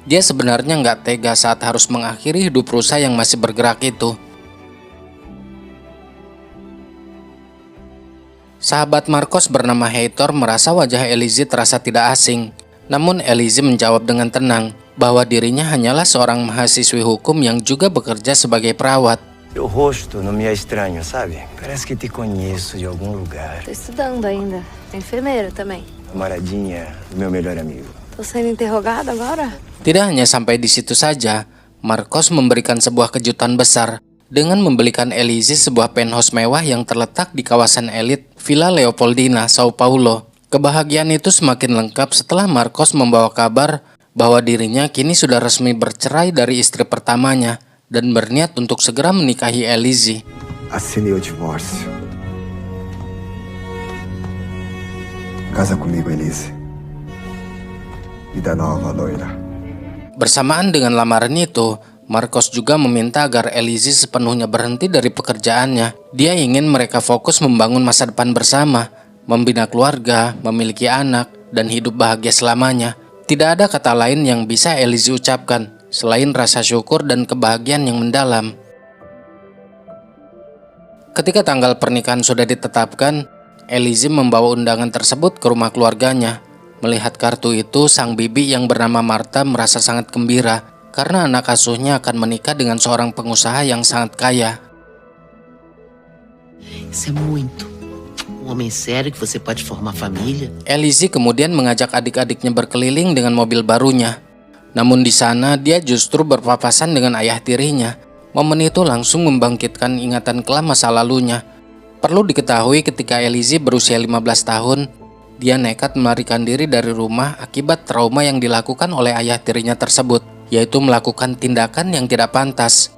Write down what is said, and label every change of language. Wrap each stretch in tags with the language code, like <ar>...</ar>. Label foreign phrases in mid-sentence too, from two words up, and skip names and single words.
<id>Dia sebenarnya nggak tega saat harus mengakhiri hidup rusa yang masih bergerak itu. Sahabat Marcos bernama Heitor merasa wajah Elise terasa tidak asing. Namun Elise menjawab dengan tenang bahwa dirinya hanyalah seorang mahasiswi hukum yang juga bekerja sebagai perawat.</id> <pt>O rosto não me é estranho, sabe? Parece que te conheço de algum lugar. Tô estudando ainda. Enfermeira também. Camaradinha do meu melhor amigo. Tô sendo interrogada agora?</pt> <id>Tidak hanya sampai di situ saja, Marcos memberikan sebuah kejutan besar dengan membelikan Elise sebuah penthouse mewah yang terletak di kawasan elit Villa Leopoldina, Sao Paulo. Kebahagiaan itu semakin lengkap setelah Marcos membawa kabar bahwa dirinya kini sudah resmi bercerai dari istri pertamanya dan berniat untuk segera menikahi Elise.</id> <pt>Assinei o divórcio. Casa comigo, Elise. Vida nova, loira.</pt> <id>Bersamaan dengan lamaran itu, Marcos juga meminta agar Elise sepenuhnya berhenti dari pekerjaannya. Dia ingin mereka fokus membangun masa depan bersama, membina keluarga, memiliki anak, dan hidup bahagia selamanya. Tidak ada kata lain yang bisa Elise ucapkan selain rasa syukur dan kebahagiaan yang mendalam. Ketika tanggal pernikahan sudah ditetapkan, Elise membawa undangan tersebut ke rumah keluarganya. Melihat kartu itu, sang bibi yang bernama Marta merasa sangat gembira karena anak asuhnya akan menikah dengan seorang pengusaha yang sangat kaya.</id> <pt>Isso é muito. Homem sério que você pode formar família.</pt> <id>Elise kemudian mengajak adik-adiknya berkeliling dengan mobil barunya. Namun di sana dia justru berpapasan dengan ayah tirinya. Momen itu langsung membangkitkan ingatan kelam masa lalunya. Perlu diketahui ketika Elise berusia 15 tahun, dia nekat melarikan diri dari rumah akibat trauma yang dilakukan oleh ayah tirinya tersebut, yaitu melakukan tindakan yang tidak pantas.</id>